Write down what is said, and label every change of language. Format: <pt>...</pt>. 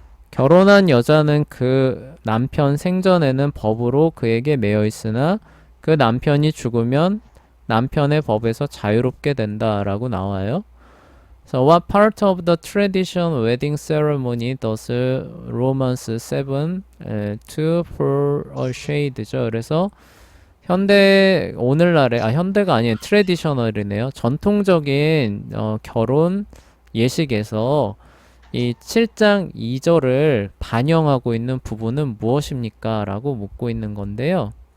<ko>결혼한 여자는 그 남편 생전에는 법으로 그에게 매여 있으나 그 남편이 죽으면 남편의 법에서 자유롭게 된다라고 나와요.</ko> <en>So what part of the traditional wedding ceremony does Romans 7 to foreshade죠.</en> <ko>그래서 현대가 아니에요. 트레디셔널이네요. 전통적인 결혼 예식에서 이 7장 2절을 반영하고 있는 부분은 무엇입니까? 라고 묻고 있는 건데요.</ko>